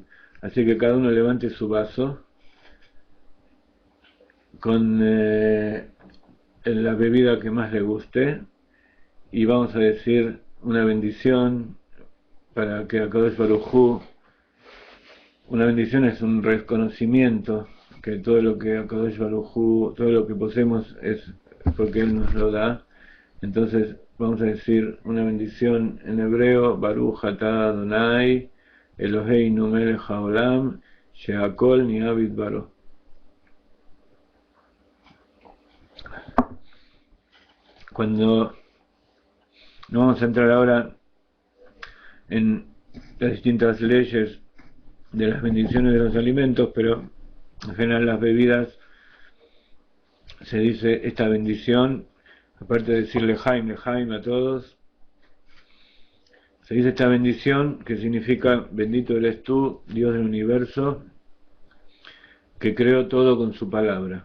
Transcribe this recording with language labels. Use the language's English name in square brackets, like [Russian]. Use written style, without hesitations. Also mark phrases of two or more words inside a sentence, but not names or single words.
[Spanish] Así que cada uno levante su vaso con la bebida que más le guste y vamos a decir una bendición para que [Hebrew] הקדוש ברוך הוא. [Spanish] Una bendición es un reconocimiento que todo lo que [Hebrew] הקדוש ברוך הוא, [Spanish] todo lo que poseemos es porque Él nos lo da. Entonces vamos a decir una bendición en hebreo: [Hebrew] ברוך אתה ה' אלהינו מלך העולם שהכל נהיה בדברו. [Spanish] Cuando no vamos a entrar ahora en las distintas leyes de las bendiciones de los alimentos, pero en general las bebidas se dice esta bendición, aparte de decir Lejaim a todos, se dice esta bendición, que significa: bendito eres tú, Dios del universo, que creó todo con su palabra.